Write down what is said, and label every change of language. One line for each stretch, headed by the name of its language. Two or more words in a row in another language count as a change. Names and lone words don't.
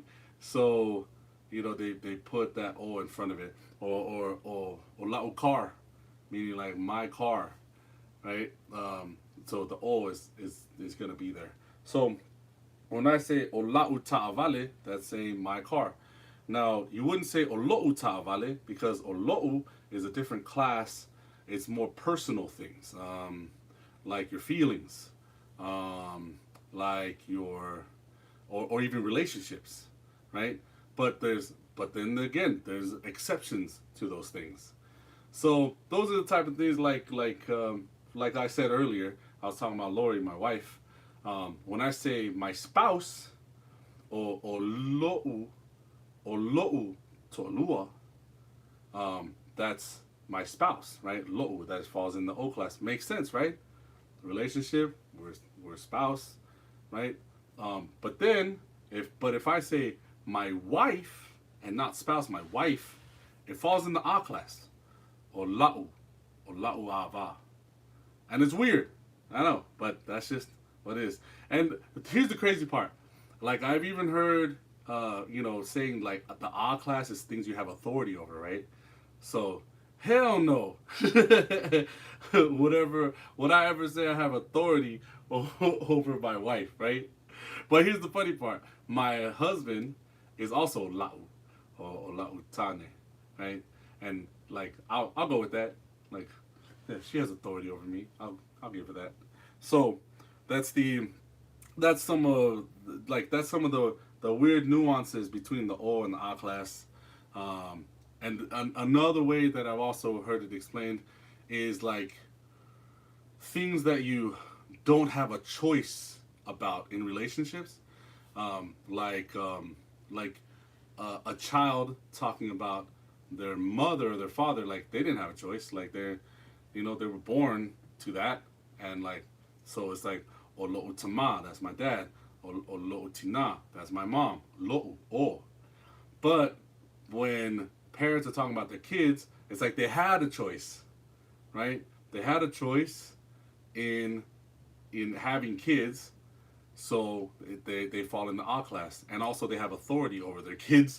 English: So they put that o in front of it, or la'u car, meaning like my car, right? So the o is gonna be there. So when I say
Samoan: o la'u ta'avale,
English: that's saying my car. Now you wouldn't say
Samoan: o lo'u ta'avale,
English: because
Samoan: o lo'u
English: is a different class. It's more personal things, like your feelings, like your or even relationships, right? But then again, there's exceptions to those things. So those are the type of things like I said earlier. I was talking about Lori, my wife. When I say my spouse, or
Samoan: lo'u to'olua,
English: that's my spouse, right? Lo'u, that falls in the O class. Makes sense, right? Relationship, we're spouse, right? But if I say my wife and not spouse, my wife, it falls in the A class, or
Samoan: la'u ava,
English: and it's weird, I know, but that's just what it is. And here's the crazy part, like I've even heard, saying like the A class is things you have authority over, right? So hell no, would I ever say I have authority over my wife, right? But here's the funny part. My husband is also la'u, or
Samoan: la'u tane,
English: right? And like I'll go with that. Like, yeah, she has authority over me. I'll give her that. So that's some of the weird nuances between the O and the A class. And another way that I've also heard it explained is like things that you don't have a choice about in relationships, like a child talking about their mother or their father, like they didn't have a choice, like they were born to that, and like so it's like
Samoan: o lo'u tama,
English: that's my dad,
Samoan: o lo'u tina.
English: That's my mom.
Samoan: Lo'u o.
English: But when parents are talking about their kids, it's like they had a choice, right? They had a choice in having kids, so they fall in the A class, and also they have authority over their kids.